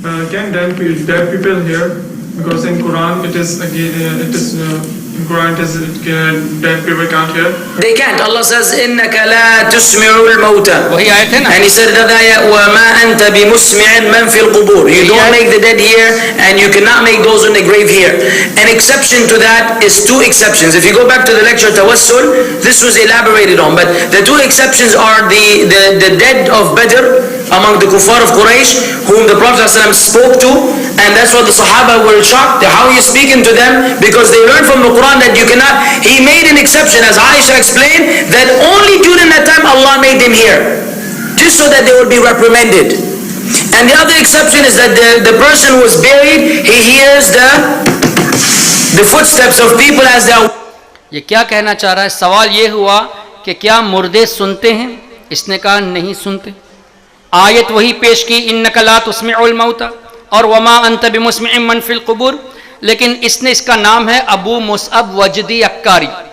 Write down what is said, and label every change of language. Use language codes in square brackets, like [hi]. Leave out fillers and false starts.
[en] Can deaf people hear? Because in Quran it is again in Quran it says deaf people can't hear. They can't. Allah says, [ar] إِنَّكَ لَا تُسْمِعُ الْمَوْتَى. [ur] وہی آیت ہے نا. [en] And he said that ayah, [ar] وَمَا أَنْتَ بِمُسْمِعٍ مَنْ فِي الْقُبُورِ. [en] You don't make the dead hear, and you cannot make those in the grave hear. An exception to that is two exceptions. If you go back to the lecture Tawassul, this was elaborated on. But the two exceptions are the dead of Badr among the kuffar of Quraysh, whom the Prophet ﷺ spoke to, and that's why the Sahaba were shocked. How are you speaking to them? Because they learned from the Quran that you cannot. He made an exception, as Aisha explained, that only during that time Allah made them hear, just so that they would be reprimanded. And the other exception is that the person who was buried, he hears the footsteps of people as they are. [ur] یہ کیا کہنا چاہ رہا ہے؟ سوال یہ ہوا کہ کیا مردے سنتے ہیں؟ اس نے کہا نہیں سنتے. آیت وہی پیش کی [ar] انک لا تسمع الموتى [ur] اور [ar] وما انت بمسمع من فی القبور، [ur] لیکن اس نے اس کا نام ہے ابو مصعب وجدی عکاری.